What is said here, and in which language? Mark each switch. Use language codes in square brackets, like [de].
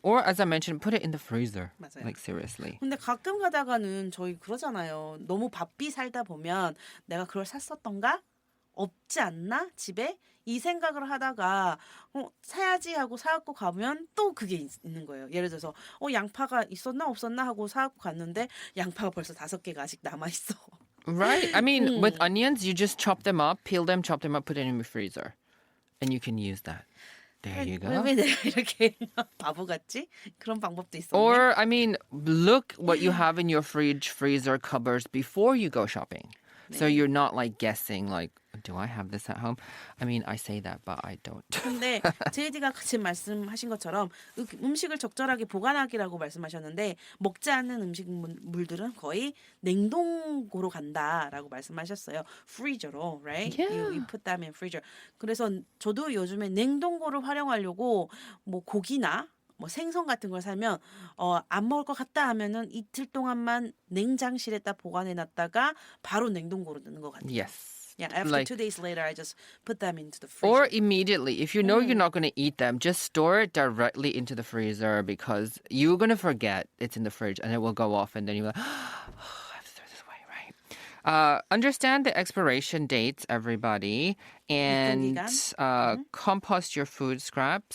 [en] Or as I mentioned, put it in the freezer. [ko] 맞아요. [en] Like seriously. [ko] 근데 가끔 가다가는 저희 그러잖아요. 너무 바삐 살다 보면 내가 그걸 샀었던가? 없지 않나? 집에? 이 생각을 하다가 사야지 하고 사갖고 가면 또 그게 있는 거예요. 예를 들어서 양파가 있었나 없었나 하고 사갖고 갔는데 양파가 벌써 5개가 아직 남아있어. [en] Right. I mean, with onions, you just chop them up, peel them, chop them up, put it in your freezer. And you can use that. There you go. [ko] 왜 내가 이렇게 바보 같지? 그런 방법도 있었네. [en] Or, I mean, look what you have in your fridge, freezer, cupboards before you go shopping. So you're not like guessing, like, do I have this at home? I mean, I say that, but I don't. [ko] 근데 제이디가 같이 말씀하신 것처럼 음식을 적절하게 보관하기라고 말씀하셨는데 먹지 않는 음식물들은 거의 냉동고로 간다라고 말씀하셨어요. [en] freezer로, right? Yeah. You put them in freezer. [ko] 그래서 저도 요즘에 냉동고를 활용하려고 뭐 고기나 뭐 생선 같은 걸 사면 안 먹을 것 같다 하면은 이틀 동안만 냉장실에다 보관해 놨다가 바로 냉동고로 넣는 것 같아요. [en] Yes. Yeah, after Like- 2 days later, I just put them into the Or freezer. immediately, if you know you're not going to eat them, just store it directly into the freezer because you're going to forget it's in the fridge and it will go off and then you're like, I have to throw this away, right? Understand the expiration dates, everybody, and compost your food scraps.